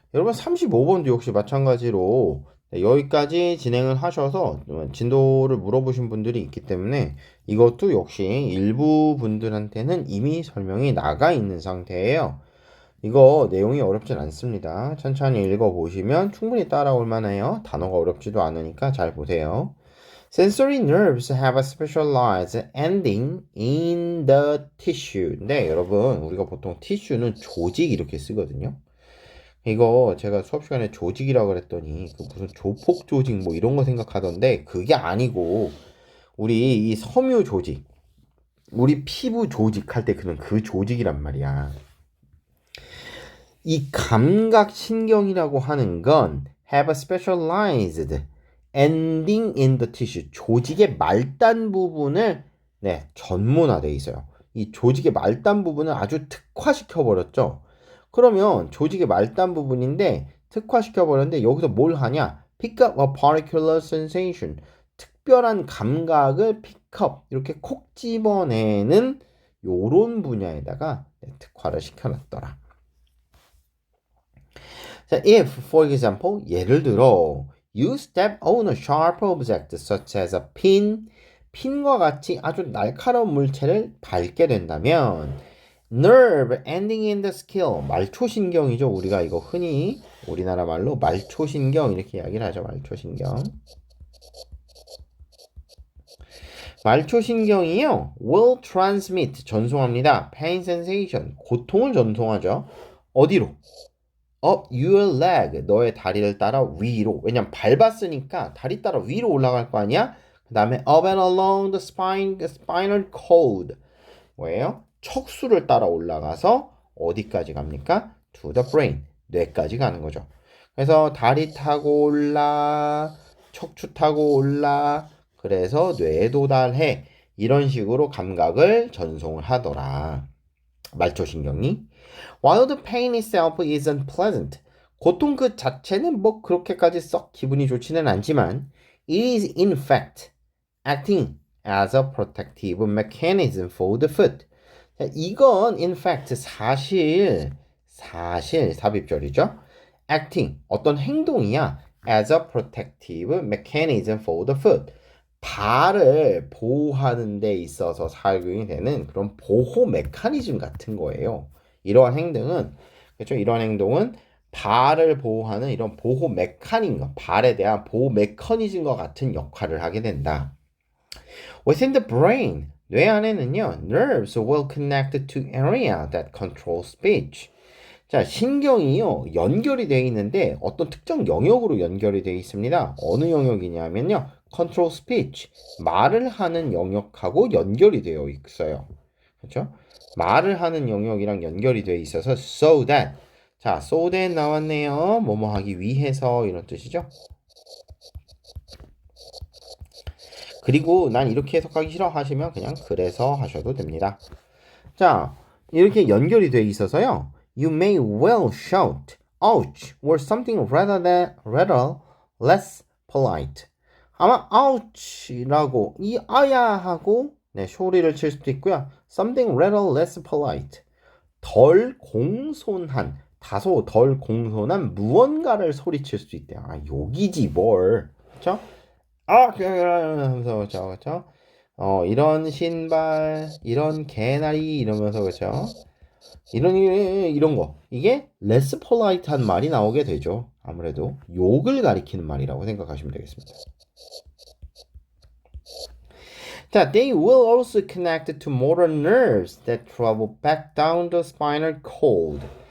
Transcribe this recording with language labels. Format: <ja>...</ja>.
<ko>여러분 35번도 역시 마찬가지로 네, 여기까지 진행을 하셔서 진도를 물어보신 분들이 있기 때문에 이것도 역시 일부 분들한테는 이미 설명이 나가 있는 상태예요. 이거 내용이 어렵진 않습니다. 천천히 읽어보시면 충분히 따라올 만해요. 단어가 어렵지도 않으니까 잘 보세요.</ko> <en>Sensory nerves have a specialized ending in the tissue.</en> <ko>네, 여러분, 우리가 보통 티슈는 조직 이렇게 쓰거든요. 이거 제가 수업 시간에 조직이라고 그랬더니 그 무슨 조폭 조직 뭐 이런 거 생각하던데 그게 아니고 우리 이 섬유 조직, 우리 피부 조직 할 때 그 조직이란 말이야. 이 감각 신경이라고 하는 건</ko> <en>have a specialized ending in the tissue.</en> <ko>조직의 말단 부분을 네, 전문화돼 있어요. 이 조직의 말단 부분을 아주 특화시켜 버렸죠. 그러면 조직의 말단 부분인데 특화시켜 버렸는데 여기서 뭘 하냐?</ko> <en>pick up a particular sensation.</en> <ko>특별한 감각을 픽업 이렇게 콕 집어내는 요런 분야에다가 네, 특화를 시켜놨더라.</ko> <en>자, if, for example,</en> <ko>예를 들어</ko> <en>you step on a sharp object such as a pin,</en> <ko>핀과 같이 아주 날카로운 물체를 밟게 된다면</ko> <en>nerve ending in the skill,</en> <ko>말초신경이죠. 우리가 이거 흔히 우리나라 말로 말초신경 이렇게 이야기를 하죠. 말초신경. 말초신경이요.</ko> <en>will transmit,</en> <ko>전송합니다.</ko> <en>pain sensation,</en> <ko>고통을 전송하죠. 어디로?</ko> <en>up your leg,</en> <ko>너의 다리를 따라 위로. 왜냐면 밟았으니까 다리 따라 위로 올라갈 거 아니야? 그 다음에</ko> <en>up and along the spinal cord.</en> <ko>뭐예요? 척수를 따라 올라가서 어디까지 갑니까?</ko> <en>to the brain,</en> <ko>뇌까지 가는 거죠. 그래서 다리 타고 올라, 척추 타고 올라, 그래서 뇌에 도달해. 이런 식으로 감각을 전송을 하더라. 말초신경이.</ko> <en>While the pain itself isn't pleasant.</en> <ko>고통 그 자체는 뭐 그렇게까지 썩 기분이 좋지는 않지만</ko> <en>it is in fact acting as a protective mechanism for the foot.</en> <ko>자, 이건</ko> <en>in fact</en> <ko>사실 삽입절이죠.</ko> <en>acting</en> <ko>어떤 행동이야</ko> <en>as a protective mechanism for the foot.</en> <ko>발을 보호하는 데 있어서 사용이 되는 그런 보호 메커니즘 같은 거예요. 이러한 행동은 그렇죠? 이러한 행동은 발을 보호하는 이런 보호 메커니즘, 발에 대한 보호 메커니즘과 같은 역할을 하게 된다.</ko> <en>Within the brain,</en> <ko>뇌 안에는요,</ko> <en>nerves will connect to area that control speech.</en> <ko>자, 신경이요, 연결이 되어 있는데 어떤 특정 영역으로 연결이 되어 있습니다. 어느 영역이냐면요,</ko> <en>control speech,</en> <ko>말을 하는 영역하고 연결이 되어 있어요. 그렇죠? 말을 하는 영역이랑 연결이 되어 있어서</ko> <en>so that,</en> <ko>자, so that 나왔네요. 뭐뭐 하기 위해서 이런 뜻이죠. 그리고 난 이렇게 해석하기 싫어 하시면 그냥 그래서 하셔도 됩니다. 자, 이렇게 연결이 돼 있어서요.</ko> <en>You may well shout, ouch, or something rather less polite.</en> <ko>아마 ouch라고 이 아야 하고 네, 소리를 칠 수도 있고요.</ko> <en>Something rather less polite.</en> <ko>덜 공손한, 다소 덜 공손한 무언가를 소리칠 수도 있대요. 아, 욕이지 뭘. 그렇죠? 아, 그러면서 그렇죠? 이런 신발, 이런 개나리 이러면서 그렇죠? 이런 거 이게 less polite한 말이 나오게 되죠. 아무래도 욕을 가리키는 말이라고 생각하시면 되겠습니다.</ko> <en>자, they will also connect to motor nerves that travel back down the spinal cord.</en>